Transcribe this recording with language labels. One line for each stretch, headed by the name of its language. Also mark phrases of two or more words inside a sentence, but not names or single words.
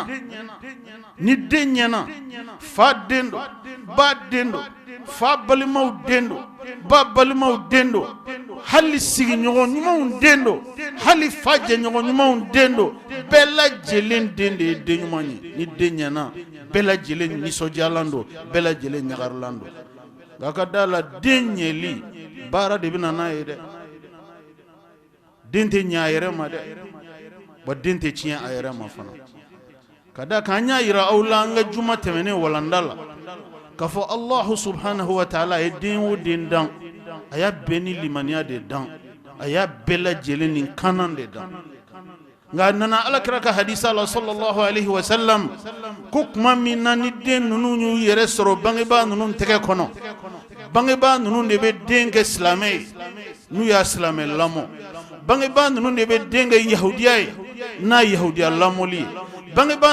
Bambara: ɲɛna fa den do ba den do fa balimaw den do ba balimaw den do hali sigiɲɔgɔn ɲumanw den do hali fa jɛɲɔgɔn ɲumanw den do bɛɛ lajɛlen den de ye den ɲuman ye ni den ɲɛna bɛɛ lajɛlen nisɔndiyalan do bɛɛ lajɛlen ɲagarilan do nka ka da la den ɲɛli baara de bɛ na n'a ye dɛ den tɛ ɲɛ a yɛrɛ ma dɛ wa den tɛ tiɲɛ a yɛrɛ ma fana ka da kan an y'a yira aw la an ka juma tɛmɛnen walanda la k'a fɔ
Arabic: الله سبحانه وتعالى
Bambara: ye den o den dan a y'a bɛɛ ni limaniya de dan a y'a bɛɛ lajɛlen ni kanan de dan nka a nana alakira ka hadisa la
Arabic: صلى الله عليه وسلم
Bambara: ko tuma min na ni den ninnu y'u yɛrɛ sɔrɔ bangebaa ninnu tɛgɛ kɔnɔ bangebaa ninnu de bɛ den kɛ silamɛ ye n'u y'a silamɛ lamɔ bangebaa ninnu de bɛ den kɛ yahudiya ye n'a yahudiya lamɔli ye bangebaa